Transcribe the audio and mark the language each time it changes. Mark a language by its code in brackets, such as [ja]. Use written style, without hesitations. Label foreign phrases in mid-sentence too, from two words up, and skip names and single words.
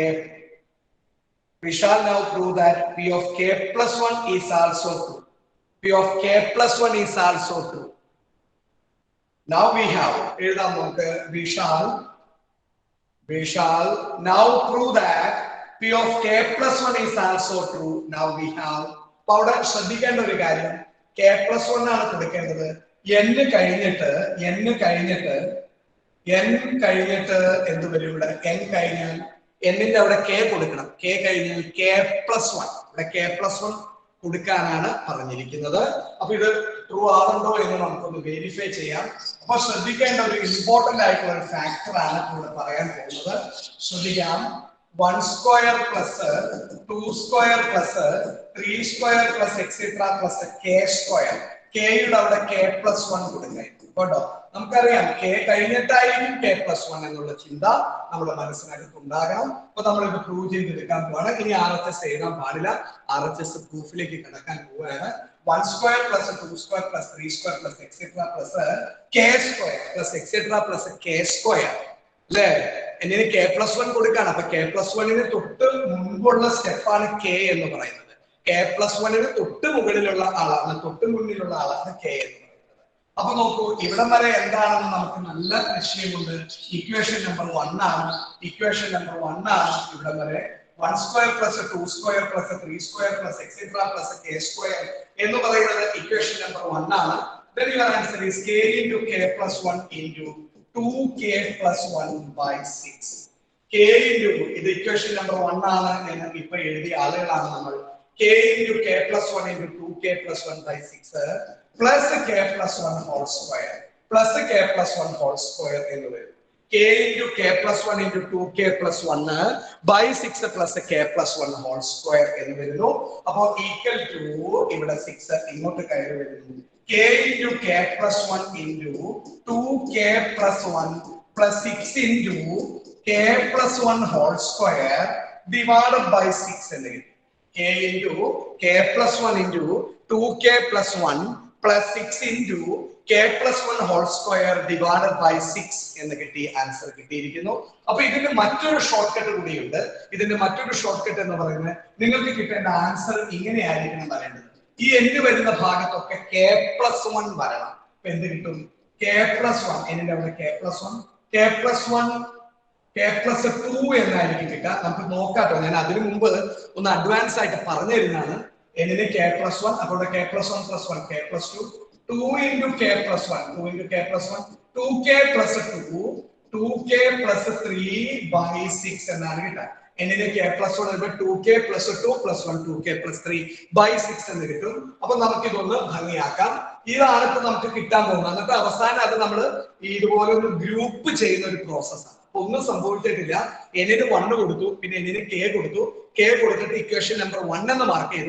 [en] We shall now prove that p of k plus 1 is also true. P of k plus 1 is also true. Now we have, we shall now prove that p of k plus 1 is also true. Now we have, powder [ml] ശ്രദ്ധിക്കേണ്ട ഒരു കാര്യം, [en] k plus 1 [ml] ആണ് കൊടുക്കേണ്ടത്. n കഴിഞ്ഞിട്ട് എന്ത് വരും ഇവിടെ? n കഴിഞ്ഞാൽ n-ന്റെ അവിടെ k കൊടുക്കണം. k കഴിഞ്ഞാൽ [en] k plus 1. [ml] ഇവിടെ [en] k plus 1 [ml] കൊടുക്കാനാണ് പറഞ്ഞിരിക്കുന്നത്. അപ്പൊ ഇത് ട്രൂ ആണോ എന്ന് നമുക്കൊന്ന് വെരിഫൈ ചെയ്യാം. അപ്പൊ ശ്രദ്ധിക്കേണ്ട ഒരു ഇമ്പോർട്ടന്റ് ആയിട്ടുള്ള ഒരു ഫാക്ടർ ആണ് ഇവിടെ പറയാൻ പോകുന്നത്. ശ്രദ്ധിക്കാം. [en] 1 square plus 2 square plus 3 square plus etc. plus k square. k [ml] യുടെ അവിടെ [en] k plus 1 [ml] കൊടുക്കുക കേട്ടോ. നമുക്കറിയാം k കഴിഞ്ഞിട്ടായിരിക്കും [en] k plus 1 [ml] എന്നുള്ള ചിന്ത നമ്മുടെ മനസ്സിനകത്ത് ഉണ്ടാകണം. അപ്പൊ നമ്മളിത് പ്രൂവ് ചെയ്തെടുക്കാൻ പോവാണ്. ഇനി RHS എഴുതാൻ പാടില്ല. RHS പ്രൂഫിലേക്ക് കടക്കാൻ പോവുകയാണ്. [en] 1 square plus 2 square plus 3 square plus etc. plus k square plus etc. plus k square. അല്ലേ? [ml] എന്നിന് k plus 1 കൊടുക്കാണ്. അപ്പൊ [en] k plus 1-ന് [ml] തൊട്ട് മുൻപുള്ള സ്റ്റെപ്പാണ് k എന്ന് പറയുന്നത്. [en] k plus 1-ന് [ml] തൊട്ട് മുകളിലുള്ള ആളാണ്, തൊട്ട് മുന്നിലുള്ള ആളാണ് k എന്ന് പറയുന്നത്. അപ്പൊ നോക്കൂ, ഇവിടം വരെ എന്താണെന്ന് നമുക്ക് നല്ല നിശ്ചയമുണ്ട്. [en] equation number 1 [ml] ആണ്. ഇവിടം വരെ [en] 1 square plus 2 square plus 3 square plus etc. plus k square [ml] എന്ന് പറയുന്നത് [en] equation number 1 ആണ്. Then your answer is k into k plus 1 into 2k plus 1 by 6. k into [ml] ഇത് ഇക്വേഷൻ നമ്പർ 1 ആണ് എന്ന് ഇപ്പോ എഴുതിയ ആളുകളാണ് നമ്മൾ. [en] k into k plus 1 into 2k plus 1 by 6 plus k plus 1 whole square [ml] എന്ന് വരും. [en] k into k plus 1 into 2k plus 1 by 6 plus k plus 1 whole square [ml] എന്ന് വരുന്നു. അപ്പോൾ [en] equal to [ml] ഇവിടെ 6 ഇങ്ങോട്ട് കയറി വരുന്നു. [en] k into k plus 1 into 2k plus 1 plus 6 into k plus 1 whole square divided by 6 [ml] എന്ന് കിട്ടും. [en] k into k plus 1 into 2k plus 1 plus 6 into k plus 1 whole square divided by 6 [ml] എന്ന് കിട്ടി. ആൻസർ കിട്ടിയിരിക്കുന്നു. അപ്പൊ ഇതിന്റെ മറ്റൊരു [en] short cut [ml] കൂടിയുണ്ട്. എന്ന് പറയുന്നത് നിങ്ങൾക്ക് കിട്ടേണ്ട ആൻസർ ഇങ്ങനെയായിരിക്കണം വരേണ്ടത്. ഈ എന്ത് വരുന്ന ഭാഗത്തൊക്കെ [en] k plus 1 [ml] വരണം. അപ്പൊ എന്ത് കിട്ടും? [en] k plus 1. [ml] എന്നിന്റെ അവിടെ [en] k plus 1, k plus 1, k plus 2 [ml] എന്നായിരിക്കും കിട്ടുക. നമുക്ക് നോക്കാട്ടോ. ഞാൻ അതിനു മുമ്പ് ഒന്ന് അഡ്വാൻസ് ആയിട്ട് പറഞ്ഞു തരുന്നതാണ്. [en] എന്നിന് k plus 1, അപ്പോൾ k plus 1 plus 1 k plus 2, 2 into k plus 1, 2 into k plus 1, 2k plus 2, 2k plus 3 by 6 [ml] എന്നാണ് കിട്ടുക. [en] എന്നിന് k plus 1 ആകുമ്പോൾ 2k plus 2 plus 1, 2k plus 3 by 6 [ml] എന്ന് കിട്ടും. അപ്പൊ നമുക്ക് ഇതൊന്ന് ഭംഗിയാക്കാം. ഇതാണ് ഇപ്പൊ നമുക്ക് കിട്ടാൻ പോകുന്നത്. എന്നിട്ട് അവസാനം അത് നമ്മൾ ഇതുപോലെ ഒന്ന് ഗ്രൂപ്പ് ചെയ്യുന്ന ഒരു പ്രോസസ്സാണ്. ഒന്നും സംഭവിച്ചിട്ടില്ല. എന്നിന് 1 കൊടുത്തു, പിന്നെ എന്നിന് k കൊടുത്തു. k കൊടുത്തിട്ട് [en] equation number 1 [ml] എന്ന് മാർക്ക് ചെയ്തു.